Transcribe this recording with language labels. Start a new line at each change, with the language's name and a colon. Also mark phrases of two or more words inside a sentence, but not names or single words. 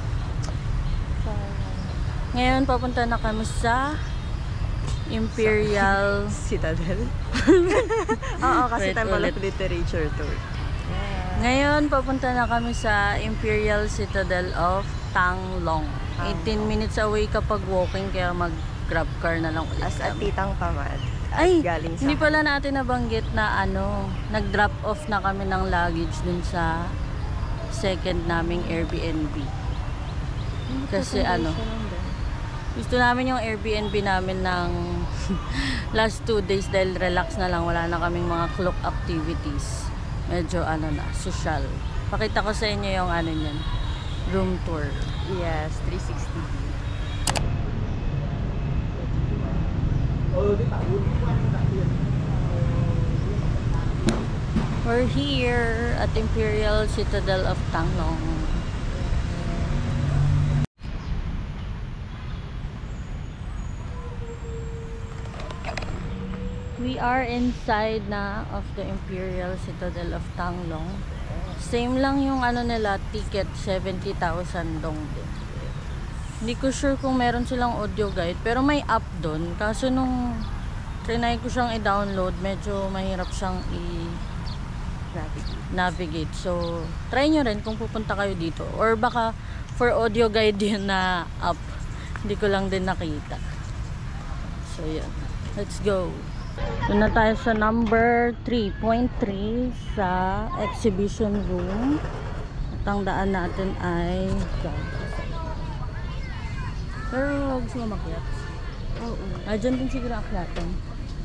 Filipino: Ngayon papunta na kami sa Imperial Citadel. Oo, kasi Temple of Literature tour. Ngayon, papunta na kami sa Imperial Citadel of Tanglong.
English: 18 minutes away
Filipino: kapag walking, kaya mag-grab car na lang ulit.
English: As a
Filipino: titang tamad. Ay, galing sa hindi pala natin nabanggit na nag-
English: drop off
Filipino: na kami ng luggage dun sa second naming Airbnb. Kasi gusto namin yung Airbnb namin ng
English: last 2 days
Filipino: dahil relax na lang, wala na kaming mga
English: clock activities.
Filipino: Medyo social. Pakita ko sa inyo yung niyan,
English: room tour. Yes, 360. We're here at Imperial Citadel of Tanglong. We are inside na of the Imperial Citadel of Tanglong.
Filipino: Same lang yung nila, ticket 70,000 dong din. Hindi ko sure kung meron silang
English: audio guide,
Filipino: pero may app doon. Kaso nung trinay ko siyang i-download, medyo mahirap siyang i-navigate. So, try nyo rin kung pupunta kayo dito. Or baka for
English: audio guide
Filipino: yun na app. Hindi ko lang din nakita. So, yun.
English: Let's go.
Filipino: Doon na tayo sa number 3.3 sa exhibition room. At ang daan natin ay pero gusto mo makyat? Oo. Dyan din siguro akyatan.